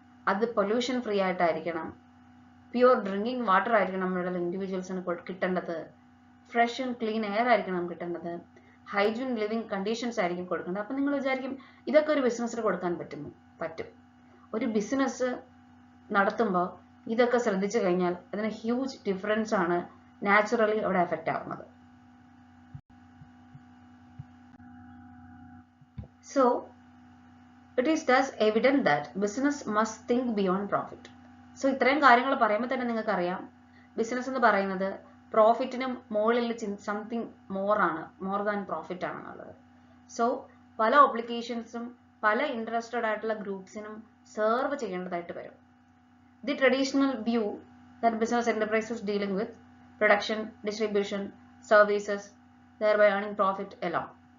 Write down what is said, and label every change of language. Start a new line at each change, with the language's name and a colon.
Malayalam: അത് pollution free ആയിട്ടായിരിക്കണം, pure drinking water ആയിരിക്കണം നമ്മുടെ ഇൻഡിവിജ്വൽസിന് കിട്ടേണ്ടത്, ഫ്രഷ് ആൻഡ് ക്ലീൻ എയർ ആയിരിക്കണം കിട്ടേണ്ടത്, ഹൈജീൻ ലിവിങ് കണ്ടീഷൻസ് ആയിരിക്കും കൊടുക്കേണ്ടത്. അപ്പം നിങ്ങൾ വിചാരിക്കും ഇതൊക്കെ ഒരു ബിസിനസ്സിന് കൊടുക്കാൻ പറ്റും. ഒരു ബിസിനസ് നടത്തുമ്പോൾ ഇതൊക്കെ ശ്രദ്ധിച്ചു കഴിഞ്ഞാൽ അതിന് ഹ്യൂജ് ഡിഫറൻസ് ആണ് നാച്ചുറലി അവിടെ എഫക്റ്റ് ആവുന്നത്.
English: So it is thus evident that business must think beyond profit.
Malayalam: So ഇത്രയും കാര്യങ്ങൾ പറയുമ്പോൾ തന്നെ നിങ്ങൾക്ക് അറിയാം ബിസിനസ് എന്ന് പറയുന്നത് പ്രോഫിറ്റിനും മുകളിൽ
English: something more than profit
Malayalam: ആണെന്നുള്ളത്. സോ പല ഒബ്ലിഗേഷൻസും പല ഇൻട്രസ്റ്റഡ് ആയിട്ടുള്ള ഗ്രൂപ്പ്സിനും സെർവ് ചെയ്യേണ്ടതായിട്ട് വരും.
English: The traditional view that business enterprises dealing with production, distribution, services, thereby earning profit alone.